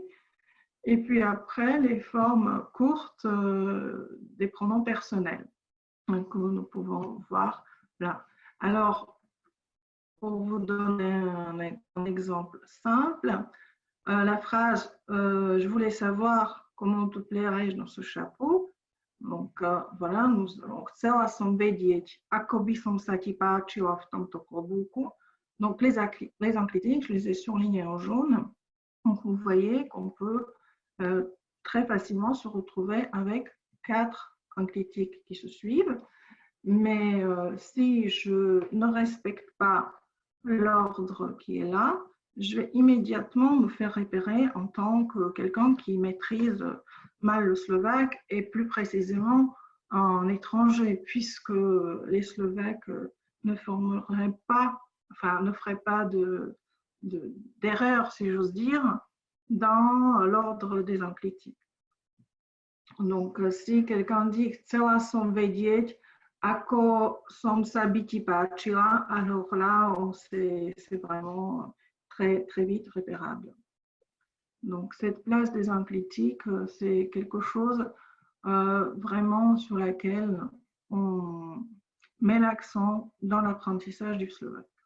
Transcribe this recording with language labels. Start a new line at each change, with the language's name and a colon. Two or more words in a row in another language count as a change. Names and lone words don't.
French: Et puis après, les formes courtes des pronoms personnels que nous pouvons voir là. Alors, pour vous donner un exemple simple, la phrase « Je voulais savoir comment te plairais-je dans ce chapeau ». Donc, voilà, nous allons
Slovak: « Chcela som vedieť, ako by som sa ti páčila v tomto klobúku ».
French: Donc, les enclitiques, je les ai surlignés en jaune. Donc, vous voyez qu'on peut très facilement se retrouver avec 4 enclitiques qui se suivent. Mais si je ne respecte pas l'ordre qui est là, je vais immédiatement me faire repérer en tant que quelqu'un qui maîtrise mal le slovaque et plus précisément en étranger, puisque les Slovaques ne formeraient pas, enfin ne feraient pas d'erreur, si j'ose dire, dans l'ordre des enclitiques. Donc, si quelqu'un dit
Slovak: « Chcela som vedieť, ako som sa by ti páčila »,
French: alors là, c'est vraiment très, très vite repérable. Donc, cette place des enclitiques, c'est quelque chose vraiment sur laquelle on met l'accent dans l'apprentissage du slovaque.